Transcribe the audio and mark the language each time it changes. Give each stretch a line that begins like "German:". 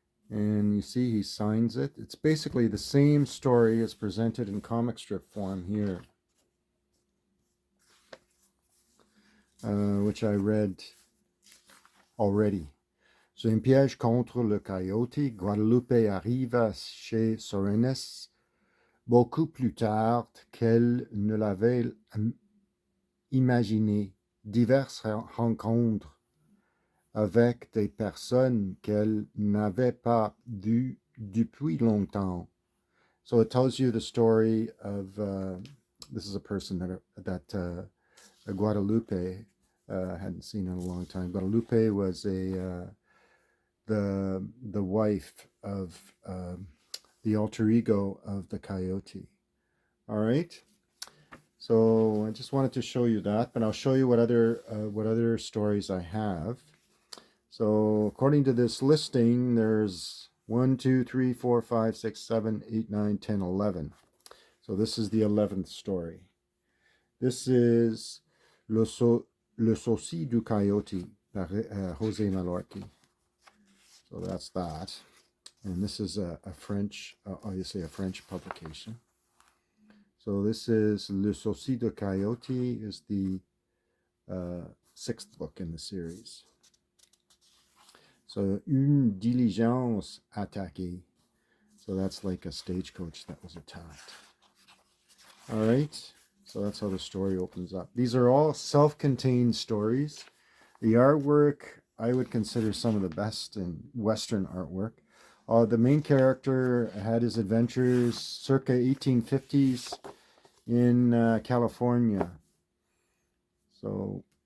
English: And you see he signs it. It's basically the same story as presented in comic strip form here, which I read already.
French: Sur un piège contre le coyote, Guadalupe arriva chez Sorenes beaucoup plus tard qu'elle ne l'avait imaginé. Diverses rencontres avec des personnes qu'elle n'avait pas vues depuis longtemps.
English: So it tells you the story of this is a person that Guadalupe hadn't seen in a long time. Guadalupe was the wife of the alter ego of the coyote. All right. So I just wanted to show you that, but I'll show you what other stories I have. So according to this listing, there's 1, 2, 3, 4, 5, 6, 7, 8, 9, 10, 11. So this is the 11th story. This is Le Sosie du Coyote by Jose Mallorqui. So that's that. And this is a French, obviously a French publication. So this is Le Sosie du Coyote, is the 6th book in the series.
French: So Une diligence attaquée.
English: So that's like a stagecoach that was attacked. All right. So that's how the story opens up. These are all self-contained stories. The artwork, I would consider some of the best in Western artwork. The main character had his adventures circa 1850s in California. So